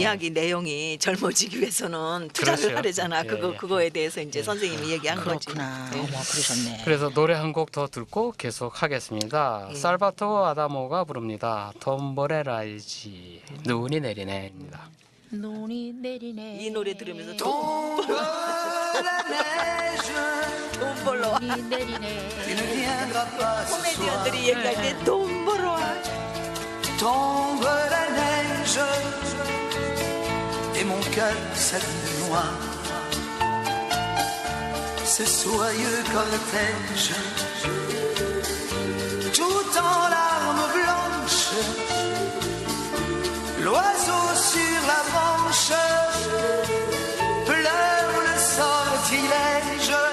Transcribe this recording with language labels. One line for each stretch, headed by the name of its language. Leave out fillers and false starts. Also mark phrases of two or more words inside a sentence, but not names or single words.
Korean: 이야기 내용이 젊어지기 위해서는 투자를 그렇죠. 하려잖아. 예, 예. 그거에 대해서 이제 선생님이 얘기한 거지. 그렇구나. 네. 어머 그러셨네. 그래서 노래 한 곡 더 듣고 계속 하겠습니다. 살바토 아다모가 부릅니다. 톰보레라이지 눈이 내리네입니다. 눈이 내리네. 이 노래 들으면서
French: Tombe la neige,
Korean: 돈 벌러 와. 눈이 내리네.
French: tu ne viendras pas ce soir.
Korean: 코미디언들이 얘기할 때 돈 벌러 와.
French: Tombe la neige et mon cœur s'habille noir. Ce soyeux cortège, tout en larmes blanches, l'oiseau sur la branche pleure le sortilège.